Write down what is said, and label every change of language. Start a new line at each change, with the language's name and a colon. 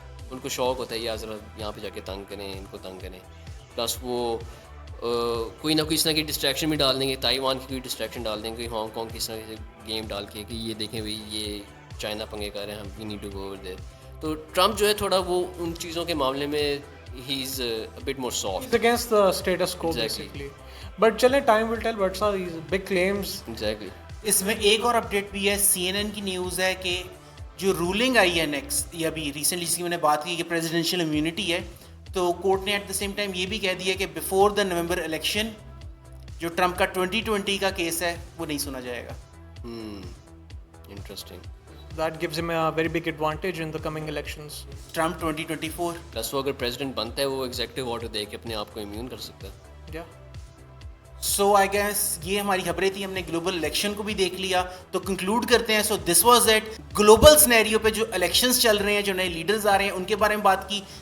Urdu: ان کو شوق ہوتا ہے یا ذرا یہاں پہ جا کے تنگ کریں, ان کو تنگ کریں. پلس وہ کوئی نہ کوئی اس طرح کی ڈسٹریکشن بھی ڈال دیں گے, تائیوان کی کوئی ڈسٹریکشن ڈال دیں گے, کوئی ہانگ کانگ کی اس طرح سے گیم ڈال کے کہ یہ دیکھیں بھائی یہ چائنا پنگے کر رہے ہیں, ہم
English: We need to go over there.
Urdu: تو ٹرمپ جو ہے تھوڑا وہ ان چیزوں کے معاملے میں
English: ہی is but more soft. It's against the status quo basically. But
Urdu: چلیں
English: time will tell what's are these big claims. Exactly.
Urdu: اس میں ایک اور اپڈیٹ بھی ہے. CNN کی نیوز ہے کہ جو رولنگ آئی ہے نیکسٹ, یہ ابھی ریسنٹلی جس کی میں نے بات کی کہ پریزیڈینشیل امیونٹی ہے, تو کورٹ نے
English: at the same time
Urdu: یہ بھی کہہ دیا کہ
English: before the November election
Urdu: جو ٹرمپ کا 2020 کا کیس ہے وہ نہیں سنا جائے گا.
English: Interesting. That gives him a very big advantage in the coming elections.
Urdu: Trump 2024 plus وہ اگر پریزیڈنٹ بنتا ہے وہ ایگزیکٹو آرڈر دے کے اپنے آپ کو امیون کر سکتا ہے.
English: Yeah.
Urdu: سو آئی گیس یہ ہماری خبریں تھیں, ہم نے گلوبل الیکشن کو بھی دیکھ لیا, تو کنکلوڈ کرتے ہیں.
English: so this was at global scenario
Urdu: پہ جو الیکشنز چل رہے ہیں, جو نئے لیڈرز آ رہے ہیں, ان کے بارے میں بات کی.